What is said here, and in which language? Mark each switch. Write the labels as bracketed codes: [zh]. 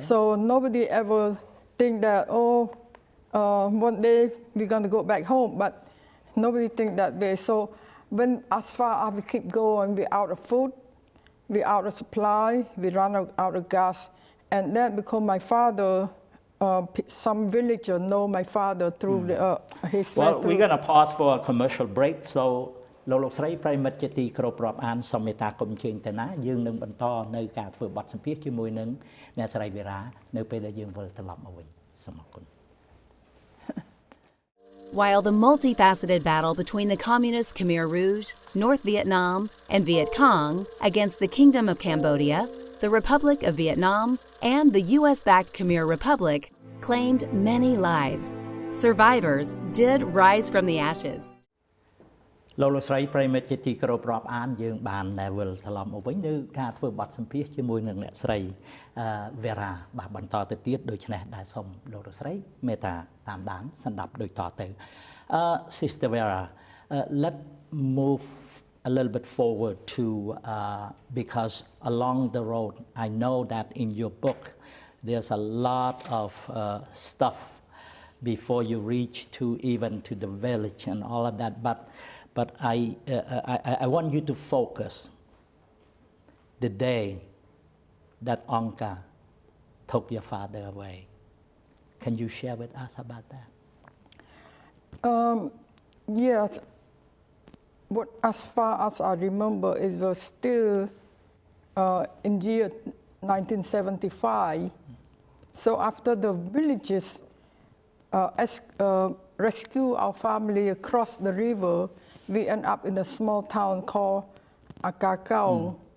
[en] So nobody ever think that, one day we're going to go back home, but nobody think that way. So when as far as we keep going, we're out of food, we're out of supply, we run out of gas. And then because my father, some villager know my father through his Well, factory. we're going to pause for a commercial break. [km] So លោកស្រីប្រិមិត្តជាទីគោរពរាប់អានសូមមេត្តាកុំជើញទៅណាយើងនឹងបន្តនៅការធ្វើបទសម្ភាសន៍ជាមួយនឹងអ្នកស្រី Vera នៅពេលដែលយើងវិលត្រឡប់មកវិញសូមអរគុណ [en] While the multifaceted battle between the communist Khmer Rouge, North Vietnam, and Viet Cong against the Kingdom of Cambodia, the Republic of Vietnam, and the US-backed Khmer Republic claimed many lives, survivors did rise from the ashes. [km] លោកស្រីប្រិមិត្តជាទីគោរពរាប់អានយើងបានវិលត្រឡប់មកវិញនៅការធ្វើបទសម្ភាសន៍ជាមួយនឹងអ្នកស្រី Vera បាទបន្តទៅទៀតដូច្នេះដែលសូមលោកស្រីមេត្តាតាមដានស្ដាប់ដូចតទៅ [en] Sister Vera, let's move a little bit forward to because along the road I know that in your book there's a lot of stuff before you reach to even to the village and all of that, but I want you to focus the day that Angka took your father away. Can you share with us about that? Yes. What, as far as I remember, it was still in year 1975. So after the villages rescue our family across the river, we end up in a small town called Akakao.